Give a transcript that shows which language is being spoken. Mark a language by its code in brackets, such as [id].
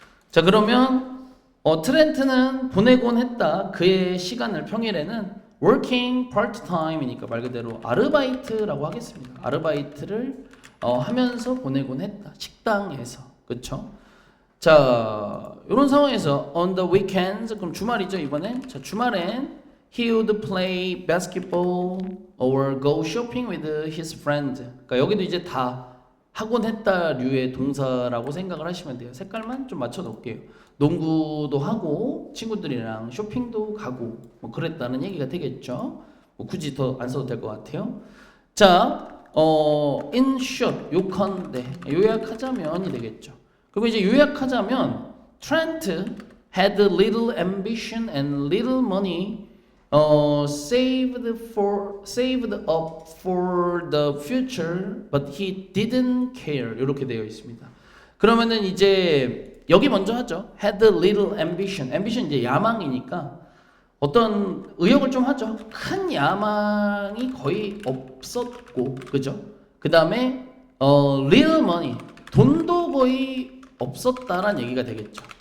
[ko] 자, 그러면 트렌트는 보내곤 했다. 그의 시간을 평일에는 [en] working part-time [ko] 이니까 말 그대로 아르바이트라고 하겠습니다. 아르바이트를 하면서 보내곤 했다. 식당에서. 그쵸? 자, 이런 상황에서 [en] on the weekends, [ko] 그럼 주말이죠 이번엔. 자, 주말엔 [en] he would play basketball or go shopping with his friend. [ko] 그러니까 여기도 이제 다 하곤 했다 류의 동사라고 생각을 하시면 돼요. 색깔만 좀 맞춰 놓을게요. 농구도 하고 친구들이랑 쇼핑도 가고 뭐 그랬다는 얘기가 되겠죠. 뭐 굳이 더 안 써도 될 것 같아요. 자, [en] in short, [ko] 요컨대 요약하자면이 되겠죠. 그리고 이제 요약하자면 [en] Trent had little ambition and little money saved up for the future, but he didn't care. [ko] 이렇게 되어 있습니다. 그러면은 이제 여기 먼저 하죠. [en] had little ambition. [ko] ambition 이제 야망이니까 어떤 의욕을 좀 하죠. 큰 야망이 거의 없었고, 그죠? 그 다음에 little money. 돈도 거의 없었다라는 얘기가 되겠죠.